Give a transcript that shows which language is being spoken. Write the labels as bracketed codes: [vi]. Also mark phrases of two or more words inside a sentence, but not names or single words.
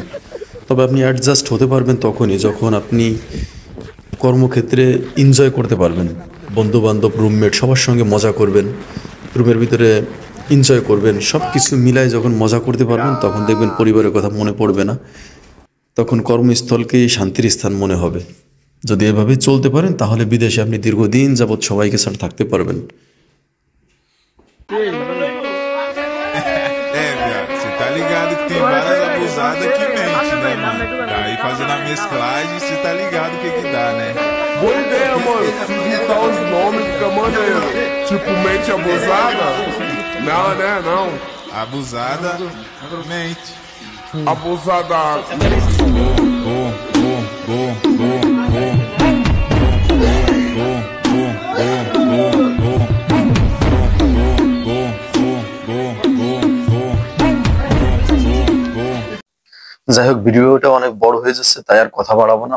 [bn] তবে আপনি অ্যাডজাস্ট হতে পারবেন তখনই যখন আপনি কর্মক্ষেত্রে এনজয় করতে পারবেন, বন্ধুবান্ধব, রুমমেট সবার সঙ্গে মজা করবেন, রুমের ভিতরে এনজয় করবেন, সব কিছু মিলায় যখন মজা করতে পারবেন তখন দেখবেন পরিবারের কথা মনে পড়বে না, তখন কর্মস্থলকেই শান্তির স্থান মনে হবে। যদি এভাবে চলতে পারেন তাহলে বিদেশে আপনি দীর্ঘদিন যাবৎ সবাইকে ছাড়া থাকতে পারবেন। [pt] Viado, você tá ligado que tem várias abusadas que mente, né, mano? Daí fazendo a mesclagem, você tá ligado o que que dá, né? Boa ideia, mano. Se juntar os nomes fica maneiro. Tipo, mente abusada? Não, né? Não. Abusada, mente. Abusada. [bn] যাই হোক, ভিডিওটা অনেক বড় হয়ে যাচ্ছে, তাই আর কথা বাড়াবো না।